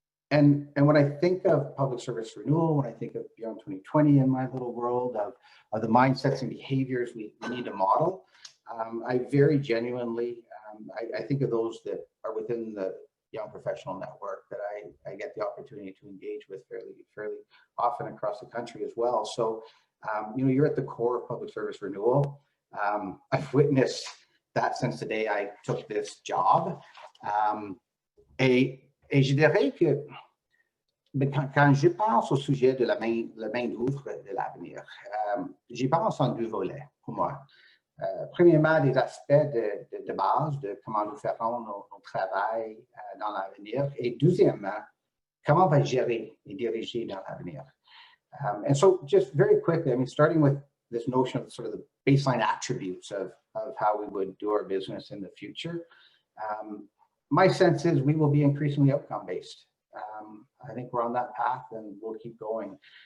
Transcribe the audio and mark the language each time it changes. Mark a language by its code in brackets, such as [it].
[en] And when I think of public service renewal, when I think of Beyond 2020 in my little world of the mindsets and behaviors we need to model, I very genuinely, I think of those that are within the young professional network that I get the opportunity to engage with fairly often across the country as well. So, you're at the core of public service renewal. I've witnessed that since the day I took this job. [fr] Et je dirais que quand je pense au sujet de la main d'œuvre de l'avenir, j'y pense en deux volets pour moi. Premièrement, des aspects de base de comment nous ferons nos travail dans l'avenir. Et deuxièmement, comment on va gérer et diriger dans l'avenir. [en] And so just very quickly, I mean, starting with this notion of sort of the baseline attributes of how we would do our business in the future. My sense is we will be increasingly outcome-based. I think we're on that path and we'll keep going.